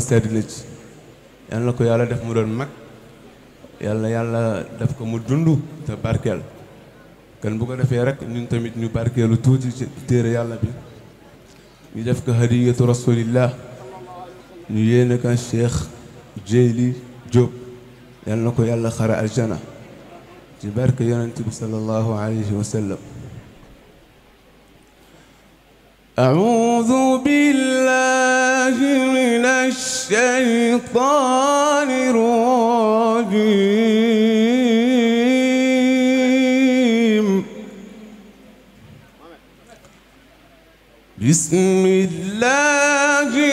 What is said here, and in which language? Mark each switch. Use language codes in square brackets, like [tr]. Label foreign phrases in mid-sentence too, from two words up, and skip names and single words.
[wo] sedd na ci yal na ko yàlla def mu doon mag yàlla def ko mu dund te barkeel kon bu ko defee rek ñun tamit ñu barkeelu tuuti ci téere yàlla bi ñu def ko [ar] هدية رسول الله [wo] ñu yéene ko Cheikh Jeyli Diop yal na ko yàlla xare aljana ci barke yonent bi [ar] صلى الله عليه وسلم أعوذ بالله من الشيطان الرجيم بسم الله